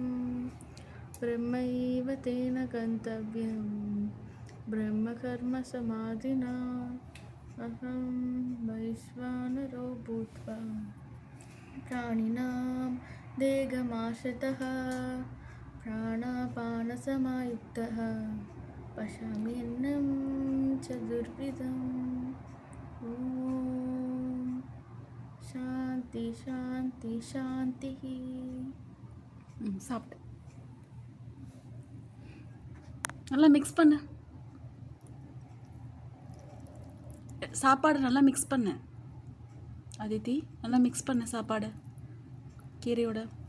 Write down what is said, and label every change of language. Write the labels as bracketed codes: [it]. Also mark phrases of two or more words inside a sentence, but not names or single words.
[sa] ब्रह्मैव तेन गन्तव्यं ब्रह्मकर्मसमाधिना अहं वैश्वानरो भूत्वा प्राणिनां देहमाश्रितः प्राणापानसमायुक्तः पश्यामि अन्नं चतुर्विधम्. ओम् शान्ति शान्ति शान्ति. [ta] சாப்பிட்டு நல்லா மிக்ஸ் பண்ணு. சாப்பாடு நல்லா மிக்ஸ் பண்ணு அதித்தி, நல்லா மிக்ஸ் பண்ணு சாப்பாடு கீரையோட.